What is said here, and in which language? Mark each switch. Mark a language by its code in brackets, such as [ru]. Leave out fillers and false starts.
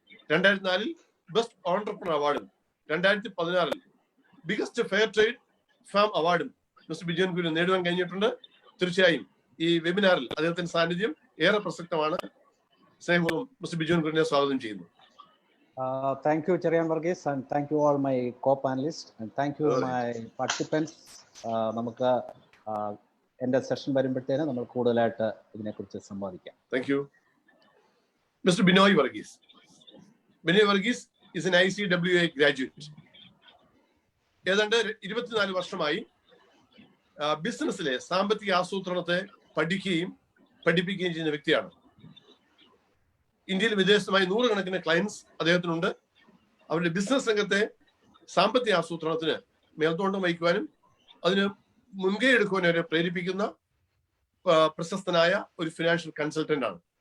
[ml] 2004 best entrepreneur അവാർഡും 2016 biggest fair trade farm അവാർഡും mister Bijon Kurian നേടുവാൻ കഴിഞ്ഞിട്ടുണ്ട്. തീർച്ചയായും ഈ വെബിനാറിൽ അദ്ദേഹത്തിന്റെ സാന്നിധ്യം ഏറെ പ്രസക്തമാണ്. സ്നേഹപൂർവ്വം മിസ്റ്റർ ബിജോൺ കുര്യനെ സ്വാഗതം ചെയ്യുന്നു. [en] Thank you, Cherian Varghese, and thank you all my co-panelists, and thank you my participants. [ml] നമുക്ക് എൻ്റെ സെഷൻ വരുമ്പോഴത്തേന് നമ്മൾ കൂടുതലായിട്ട് ഇതിനെക്കുറിച്ച് സംവാദിക്കാം. [en] Thank you. Mr. Binoy Varghese. Binoy Varghese is an ICWA graduate. [ml] ഏതാണ്ട് 24 വർഷമായി ബിസിനസ്സിലെ സാമ്പത്തിക ആസൂത്രണത്തെ പഠിക്കുകയും പഠിപ്പിക്കുകയും ചെയ്യുന്ന വ്യക്തിയാണ്. ഇന്ത്യയിൽ വിദേശത്തുമായി 100 കണക്കിന് ക്ലയൻസ് അദ്ദേഹത്തിനുണ്ട്. അവരുടെ ബിസിനസ് രംഗത്തെ സാമ്പത്തിക ആസൂത്രണത്തിന് മേൽനോട്ടം വഹിക്കുവാനും അതിന് മുൻകൈ എടുക്കുവാനും അവരെ പ്രേരിപ്പിക്കുന്ന പ്രശസ്തനായ ഒരു ഫിനാൻഷ്യൽ കൺസൾട്ടന്റ് ആണ്.